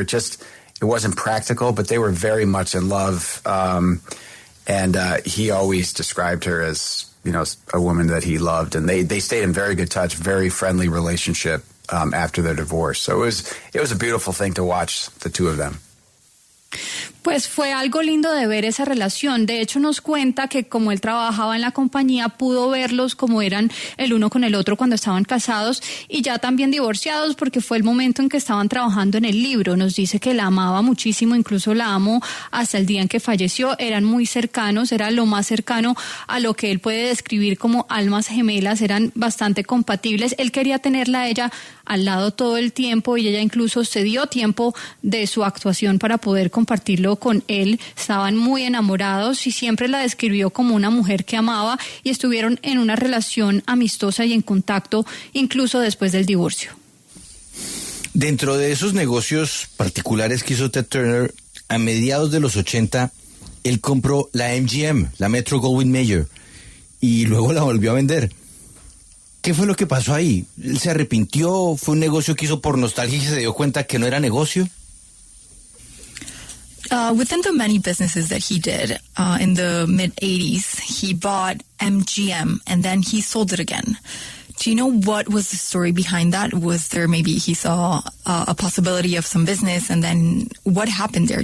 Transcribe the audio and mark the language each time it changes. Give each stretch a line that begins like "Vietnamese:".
English: It wasn't practical, but they were very much in love. And he always described her as, a woman that he loved, and they stayed in very good touch, very friendly relationship after their divorce. So it was a beautiful thing to watch the two of them.
Spanish: Pues fue algo lindo de ver esa relación. De hecho, nos cuenta que como él trabajaba en la compañía, pudo verlos como eran el uno con el otro cuando estaban casados y ya también divorciados, porque fue el momento en que estaban trabajando en el libro. Nos dice que la amaba muchísimo, incluso la amó hasta el día en que falleció. Eran muy cercanos, era lo más cercano a lo que él puede describir como almas gemelas, eran bastante compatibles. Él quería tenerla a ella al lado todo el tiempo y ella incluso se dio tiempo de su actuación para poder compartirlo con él. Estaban muy enamorados y siempre la describió como una mujer que amaba y estuvieron en una relación amistosa y en contacto incluso después del divorcio. Dentro de esos negocios particulares que hizo Ted Turner, a mediados de los 80, él compró la MGM, la Metro-Goldwyn-Mayer, y luego la volvió a vender. ¿Qué fue lo que pasó ahí? ¿Él se arrepintió? ¿Fue un negocio que hizo por nostalgia y se dio cuenta que no era negocio?
English: Within the many businesses that he did in the mid-'80s, he bought MGM and then he sold it again. Do you know what was the story behind that? Was there maybe he saw a possibility of some business and then what happened there?